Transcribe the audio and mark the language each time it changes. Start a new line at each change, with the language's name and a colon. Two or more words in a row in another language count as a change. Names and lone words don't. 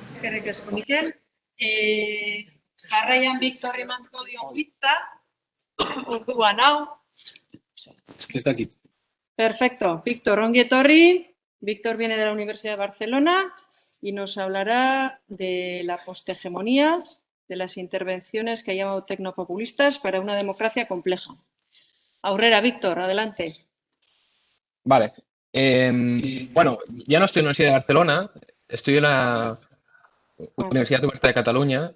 Basque: eskerrik asko, Mikel. Jarraian Victor emango dio hitza, orduan hau. Ez dakit. Perfecto. Víctor, ongi etorri.
Spanish: Víctor viene de la Universidad de Barcelona y nos hablará de la posthegemonía, de las intervenciones que ha llamado tecnopopulistas para una democracia compleja.
Basque: Aurrera, Víctor, adelante.
Spanish: Vale. Bueno, ya no estoy en la Universidad de Barcelona, estoy en la Universidad Oberta de Cataluña.